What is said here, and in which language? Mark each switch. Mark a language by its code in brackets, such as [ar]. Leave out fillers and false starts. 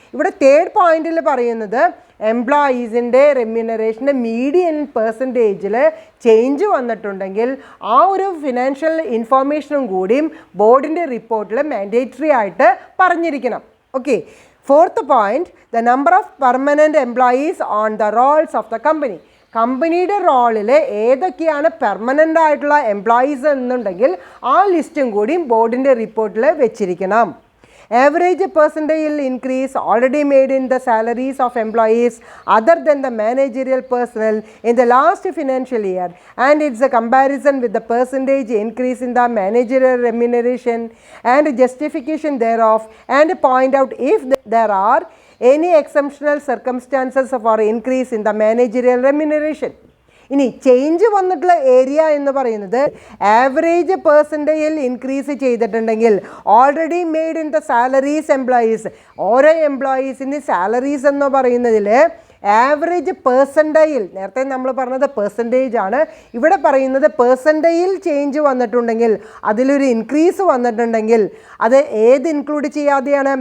[ml] ഇവിടെ തേർഡ് പോയിന്റിൽ പറയുന്നത് എംപ്ലോയീസിൻ്റെ റെമ്യൂണറേഷൻ്റെ മീഡിയൻ പെർസെൻറ്റേജിൽ ചേഞ്ച് വന്നിട്ടുണ്ടെങ്കിൽ ആ ഒരു ഫിനാൻഷ്യൽ ഇൻഫോർമേഷനും കൂടിയും ബോർഡിൻ്റെ റിപ്പോർട്ടിൽ മാൻഡേറ്ററി ആയിട്ട് പറഞ്ഞിരിക്കണം. Okay. [en] Fourth point, the number of permanent employees on the rolls of the company. [ml] കമ്പനിയുടെ റോളിൽ ഏതൊക്കെയാണ് പെർമനൻ്റ് ആയിട്ടുള്ള എംപ്ലോയീസ് എന്നുണ്ടെങ്കിൽ ആ ലിസ്റ്റും കൂടിയും ബോർഡിൻ്റെ റിപ്പോർട്ടിൽ വെച്ചിരിക്കണം. [en] Average percentile increase already made in the salaries of employees other than the managerial personnel in the last financial year, and it's a comparison with the percentage increase in the managerial remuneration and justification thereof, and point out if there are any exceptional circumstances for increase in the managerial remuneration. [ml] ഇനി change വന്നിട്ടുള്ള area എന്ന് പറയുന്നത് average പെർസെൻറ്റേജിൽ increase ചെയ്തിട്ടുണ്ടെങ്കിൽ [en] already made in the salaries employees, [ml] ഓരോ എംപ്ലോയീസിൻ്റെ salaries എന്ന് പറയുന്നതിൽ average പെർസെൻറ്റേജിൽ, നേരത്തെ നമ്മൾ പറഞ്ഞത് പെർസെൻറ്റേജ് ആണ്, ഇവിടെ പറയുന്നത് പെർസെൻറ്റേജിൽ ചേഞ്ച് വന്നിട്ടുണ്ടെങ്കിൽ അതിലൊരു ഇൻക്രീസ് വന്നിട്ടുണ്ടെങ്കിൽ അത് ഏത് ഇൻക്ലൂഡ് ചെയ്യാതെയാണ്?